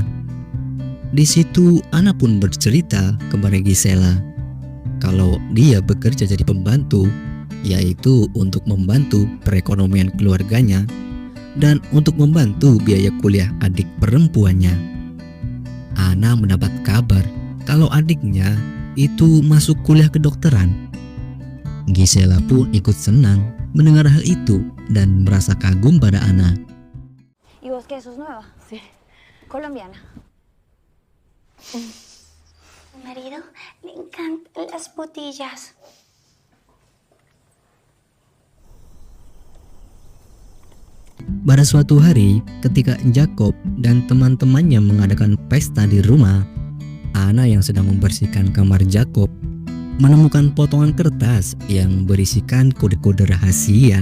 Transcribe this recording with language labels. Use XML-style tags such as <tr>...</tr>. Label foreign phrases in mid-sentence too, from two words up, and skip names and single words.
<id>Di situ Anna pun bercerita kepada Gisela kalau dia bekerja jadi pembantu, yaitu untuk membantu perekonomian keluarganya dan untuk membantu biaya kuliah adik perempuannya. Anna mendapat kabar kalau adiknya itu masuk kuliah kedokteran. Gisela pun ikut senang mendengar hal itu dan merasa kagum pada Anna.</id> <es>¿Y vos qué? ¿Sos nueva? Sí. Colombiana. Mi marido le encantan las botellas.</es> <id>Pada suatu hari, ketika Jacob dan teman-temannya mengadakan pesta di rumah, Anna yang sedang membersihkan kamar Jacob menemukan potongan kertas yang berisikan kode-kode rahasia.</id>